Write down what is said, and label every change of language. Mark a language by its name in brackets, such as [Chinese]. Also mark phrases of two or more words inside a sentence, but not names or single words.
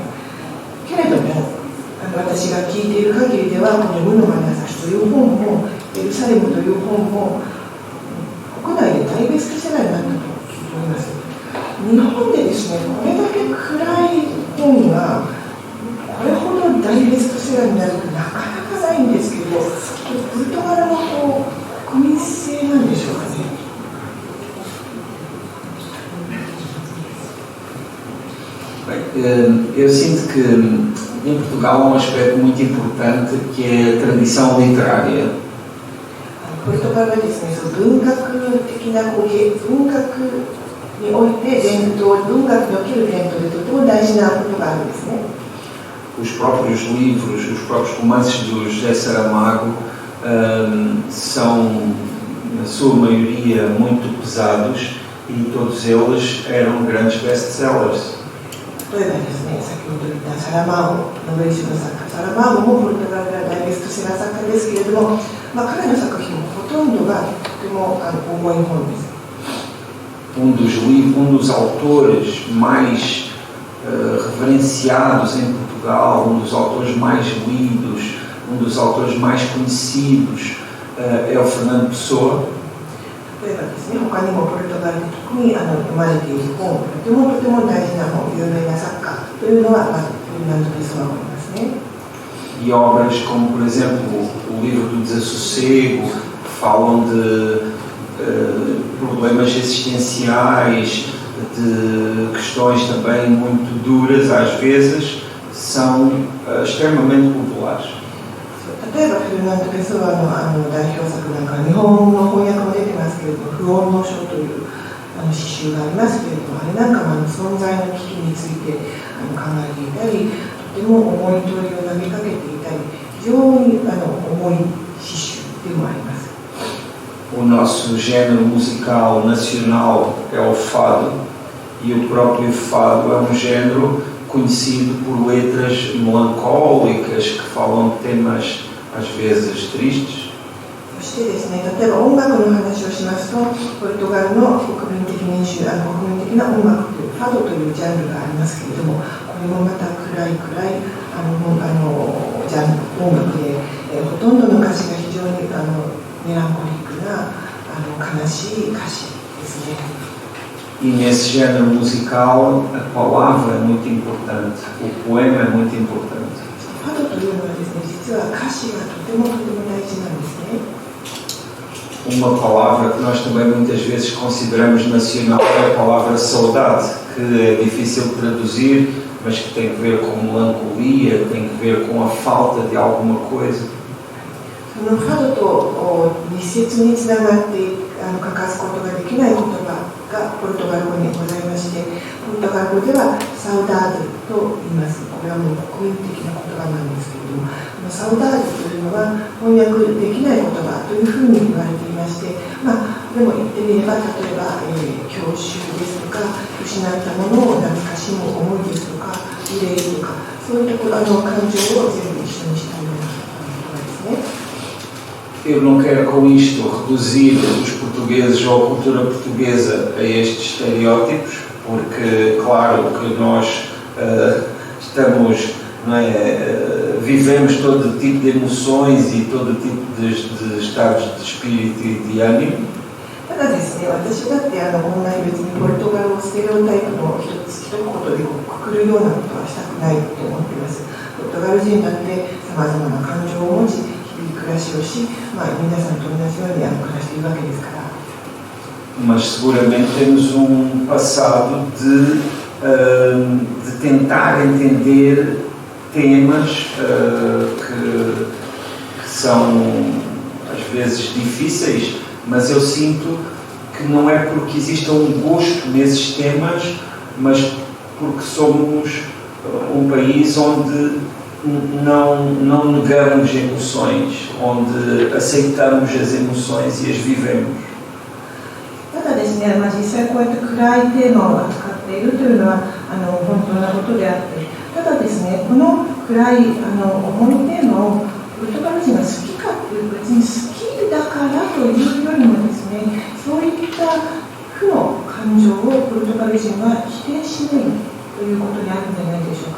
[Japanese] けれども、私が聞いている限りでは、この無の眼差しという本も、エルサレムという本も、国内で大ベストセラーになったと聞いております。日本でですね、これだけ暗い本が、これほど大ベストセラーになるとなかなかないんですけど、ポルトガルの国民性なんでしょうかね。 [Portuguese] Eu sinto que em Portugal há um aspecto muito importante que é a tradição literária. [Japanese] ポルトガルはですね、文学的な文学において伝統、文学における伝統でとても大事なことがあるんですね。 [Portuguese] Os próprios livros, os próprios romances do José Saramago são, na sua maioria, muito pesados e todos eles eram grandes best-sellers. [Japanese] 例えばですね、先ほど言ったサラマーゴ、ノベリストの作家、サラマーゴもポルトガルでは大ベストセラー作家ですけれども、彼の作品もほとんどがとても重い本です。 [Portuguese] dos autores mais reverenciados em Portugal, dos autores mais lidos, dos autores mais conhecidos é o Fernando Pessoa. [Japanese] 例えばですね、他にもポルトガルで特に読まれている本、とても大事な本、有名な作家というのは、フェルナンド・ペソアがありますね。 [Portuguese] E obras como, por exemplo, o livro do Desassossego, que falam de problemas existenciais, de questões também muito duras, às vezes, são extremamente populares. [Japanese] 例えばフェルナンド・ペソアの代表作なんか日本の翻訳も出てますけれども、不穏の書という詩集がありますけれども、あれなんかも存在の危機について考えていたり、とても重い問いを投げかけていたり、非常に重い詩集でもあります。 [Portuguese] O nosso género musical nacional é o fado, e o próprio fado é um género conhecido por letras melancólicas que falam de temas às vezes tristes. [Japanese] そしてですね、例えば音楽の話をしますと、ポルトガルの国民的民主、国民的な音楽というファドというジャンルがありますけれども、これもまた暗いジャンル音楽で、ほとんどの歌詞が非常にメランコリックな悲しい歌詞ですね。 [Portuguese] E nesse género musical a palavra é muito importante, o poema é muito importante. [Japanese] ファドというのはですね、実は歌詞がとても大事なんですね。 [Portuguese] Uma palavra que nós também muitas vezes consideramos nacional é a palavra saudade, que é difícil de traduzir, mas que tem que ver com melancolia, tem que ver com a falta de alguma coisa. [Japanese] そのファドと密接につながって欠かすことができない言葉がポルトガル語にございまして、ポルトガル語ではサウダードと言います。これはもう国民的な言葉なんですけれども、サウダードというのは翻訳できない言葉というふうに言われていまして、でも言ってみれば、例えば、郷愁ですとか、失ったものを懐かしむ思いですとか、憂いとか、そういった感情を全部一緒にしたような言葉ですね。 [Portuguese] Eu não quero com isto reduzir os portugueses ou a cultura portuguesa a estes estereótipos, porque claro que nós vivemos todo tipo de emoções e todo tipo de estados de espírito e de ânimo. [Japanese] たただですね、私だってこんなに別にポルトガルをステレオタイプの一言でくくるようなことはしたくないと思っています。ポルトガル人だってさまざまな感情を持ち、日々暮らしをし、皆さんと同じように暮らしているわけですから。 [Portuguese] Mas seguramente temos passado de tentar entender temas que são às vezes difíceis, mas eu sinto que não é porque exista gosto nesses temas, mas porque somos país onde não negamos emoções, onde aceitamos as emoções e as vivemos. [Japanese] ただですね、実際こうやって暗いテーマを扱っているというのは本当なことであって、ただですね、この暗い重いテーマをポルトガル人が好きかという別に好きだからというよりもですね、そういった負の感情をポルトガル人は否定しないということにあるんじゃないでしょうか。